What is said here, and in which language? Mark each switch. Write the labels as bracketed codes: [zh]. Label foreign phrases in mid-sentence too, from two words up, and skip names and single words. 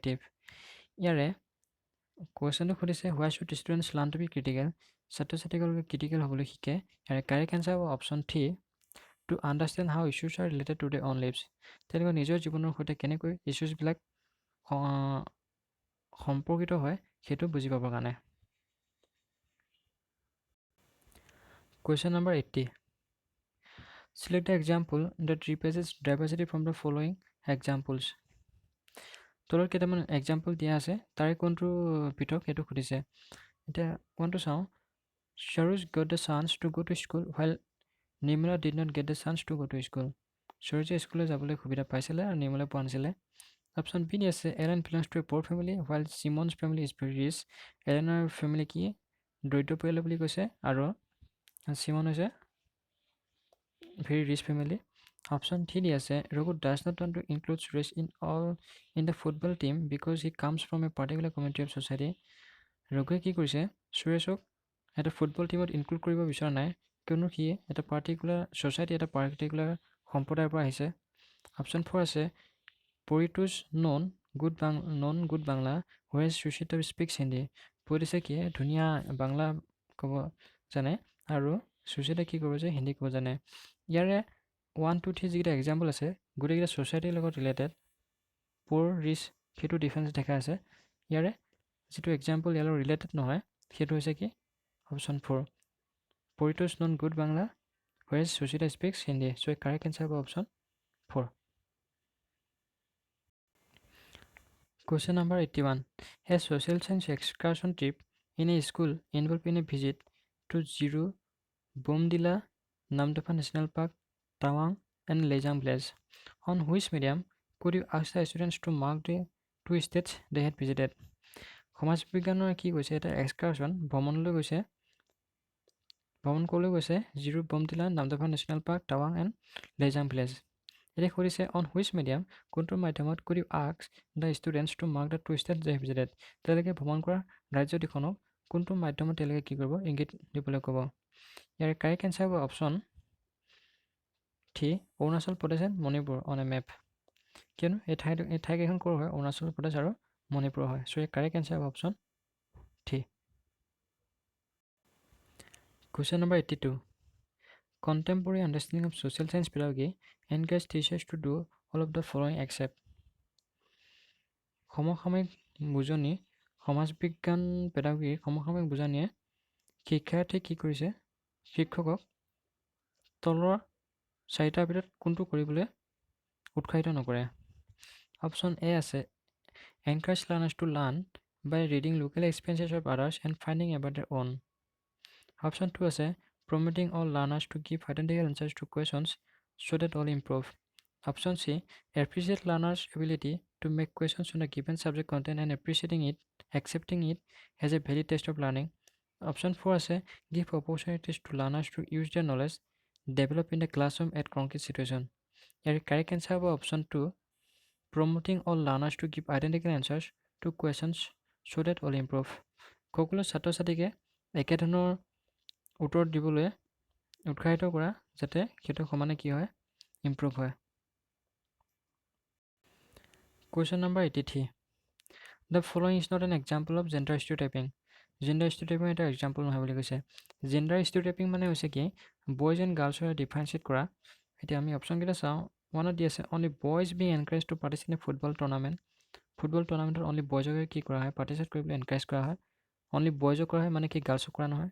[as] ইয়াৰে কুৱেশ্যনটো সুধিছে, [en] Why should students learn to be critical. [as] ছাত্ৰ ছাত্ৰীসকলক ক্ৰিটিকেল হ'বলৈ শিকে। ইয়াৰে [en] correct answer [as] হ'ব [en] Option 3 to understand how issues are related to their own lives. [as] তেওঁলোকৰ নিজৰ জীৱনৰ সৈতে কেনেকৈ ইছ্যুজবিলাক সম্পৰ্কিত হয় সেইটো বুজি পাবৰ কাৰণে। [en] Question number 80. Select the example that replaces diversity from the following examples. [as] তলত কেইটামান এক্সাম্পল দিয়া আছে, তাৰে কোনটো পৃথক সেইটো সুধিছে। এতিয়া কোনটো চাওঁ। [en] Sharuj got the chance to go to school while Nirmala did not get the chance to go to school. [as] Sharuj স্কুললৈ যাবলৈ সুবিধা পাইছিলে আৰু নিৰ্মলে পোৱা নাছিলে। [en] Option B [as] দি আছে [en] Ellen belongs to a poor family while Simon's family is very rich. [as] এলেনৰ ফেমিলি কি দৰিদ্ৰ পৰিয়াল বুলি কৈছে আৰু চিমন হৈছে [en] very rich family. Option 3 [as] দি আছে [en] Raghu does not want to include Suresh in the football team because he comes from a particular community of society. [as] ৰঘুৱে কি কৰিছে সুৰেশক এটা [en] football teamত include [as] কৰিব বিচৰা নাই, কিয়নো সি এটা [en] particular society [as] এটা পাৰ্টিকুলাৰ সম্প্ৰদায়ৰ পৰা আহিছে। [en] Option 4 আছে Paritoj non good Bangla whereas Suchita speaks Hindi. [as] পৰিটোছে কি ধুনীয়া বাংলা ক'ব জানে আৰু সুচিতা কি ক'ব যে হিন্দী ক'ব জানে। ইয়াৰে 1 2 3 যিকেইটা এক্সাম্পল আছে গোটেইকেইটা ছ'চাইটিৰ লগত ৰিলেটেড। [en] poor rich [as] সেইটো ডিফাৰেঞ্চ দেখা আছে। ইয়াৰে যিটো এক্সাম্পল ইয়াৰ লগত ৰিলেটেড নহয় সেইটো হৈছে কি [en] Option 4 Paritoj non good Bangla whereas Suchita speaks Hindi. [as] চ' [en] correct answer [as] হ'ব অপশ্যন 4. [en] Question number 81. A social science excursion trip in a school involved in a visit to Zero, Bomdila, Namdapha National Park, Tawang, and Lejang Village. On which medium could you ask the students to mark the 2 states they had visited? [as] সমাজ বিজ্ঞানৰ কি কৈছে এটা এক্সকাৰশ্যন ভ্ৰমণলৈ গৈছে। ভ্ৰমণ কৰিবলৈ গৈছে জিৰো বমদিলা নামদফা নেশ্যনেল পাৰ্ক টাৱাং এণ্ড লেজাং ভিলেজ। এতিয়া সুধিছে [en] On which medium [as] কোনটো মাধ্যমত [en] could you ask the students to mark the 2 states they have visited. [as] তেওঁলোকে ভ্ৰমণ কৰা ৰাজ্যকেইখনক কোনটো মাধ্যমত তেওঁলোকে কি কৰিব ইংগিত দিবলৈ ক'ব। ইয়াৰ [en] correct answer [as] হ'ব [en] Option 3 Arunachal Pradesh and Manipur on a map. [as] কিয়নো এই ঠাইকেইখন ক'ৰ হয় অৰুণাচল প্ৰদেশ আৰু মণিপুৰ হয়। চ' ইয়াৰ [en] correct answer [as] হ'ব অপশ্যন 3. [en] Question number 82. Contemporary understanding of social science pedagogy encourages teachers to do all of the following except. [as] সমসাময়িক বুজনি সমাজ বিজ্ঞান পেডাগগীৰ সমসাময়িক বুজনিয়ে শিক্ষাৰ্থীক কি কৰিছে শিক্ষকক তলৰ চাৰিটাৰ ভিতৰত কোনটো কৰিবলৈ উৎসাহিত নকৰে। [en] Option A আছে encourage learners to learn by reading local experiences of others and finding about their own. Option 2 আছে promoting all learners to give identical answers to questions so that all improve. Option C appreciate learners' ability to make questions on a given subject content and accepting it as a valid test of learning. Option 4 আছে give opportunities to learners to use their knowledge develop in the classroom at concrete situation. ইয়াৰ correct answer হ'ব option 2 promoting all learners to give identical answers to questions so that all improve. [as] সকলো ছাত্ৰ ছাত্ৰীকে একেধৰণৰ উত্তৰ দিবলৈ উৎসাহিত কৰা যাতে সেইটো সমানে কি হয় ইম্প্ৰুভ হয়। [en] Question number 83. The following is not an example of gender stereotyping. Gender stereotyping [as] এটা এক্সাম্পল নহয় বুলি কৈছে। [en] gender stereotyping [as] মানে হৈছে কি [en] boys and girlsৰ differentiate [as] কৰা। এতিয়া আমি অপশ্যনকেইটা চাওঁ। [en] ওৱানত [as] দি আছে [en] Only boys being encourage to participate in football tournament. football tournamentত only boysকে [as] কি কৰা হয় পাৰ্টিচিপেট কৰিবলৈ এনকাৰেজ কৰা হয়। [en] only boysক [as] কৰা হয় মানে কি গাৰ্লছক কৰা নহয়।